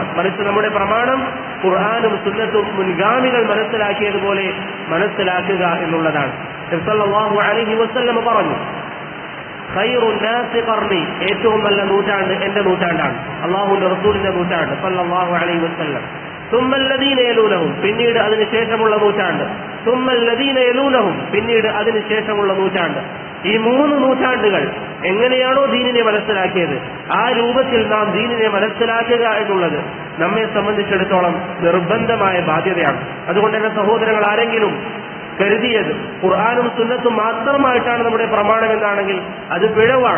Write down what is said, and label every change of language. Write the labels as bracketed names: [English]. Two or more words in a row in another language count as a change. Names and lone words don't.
[Malayalam] മറിച്ച് നമ്മുടെ പ്രമാണം ഖുർആനും സുന്നത്തും മുൻഗാമികൾ മനസ്സിലാക്കിയതുപോലെ മനസ്സിലാക്കുക എന്നുള്ളതാണ്. നബി [Arabic] صلى الله عليه وسلم [Malayalam] പറഞ്ഞു, [Arabic] خير الناس قرني, [Malayalam] ഏറ്റവും നല്ല നൂറ്റാണ്ട് എന്റെ നൂറ്റാണ്ടാണ്, അല്ലാഹുവിന്റെ റസൂലിന്റെ നൂറ്റാണ്ട് [Arabic] صلى الله عليه وسلم. ثم الذين يلونهم, [Malayalam] പിന്നീട് അതിനുശേഷമുള്ള നൂറ്റാണ്ട്. [Arabic] ثم الذين يلونهم, [Malayalam] പിന്നീട് അതിനുശേഷമുള്ള നൂറ്റാണ്ട്. ഈ 3 നൂറ്റാണ്ടുകൾ എങ്ങനെയാണോ ദീനിനെ മനസ്സിലാക്കിയത് ആ രൂപത്തിൽ നാം ദീനിനെ മനസ്സിലാക്കുക എന്നുള്ളത് നമ്മെ സംബന്ധിച്ചിടത്തോളം നിർബന്ധമായ ബാധ്യതയാണ്. അതുകൊണ്ട് തന്നെ സഹോദരങ്ങൾ, ആരെങ്കിലും കരുതിയത് ഖുർആനും സുന്നത്തും മാത്രമായിട്ടാണ് നമ്മുടെ പ്രമാണം എന്നാണെങ്കിൽ അത് പിഴവാണ്.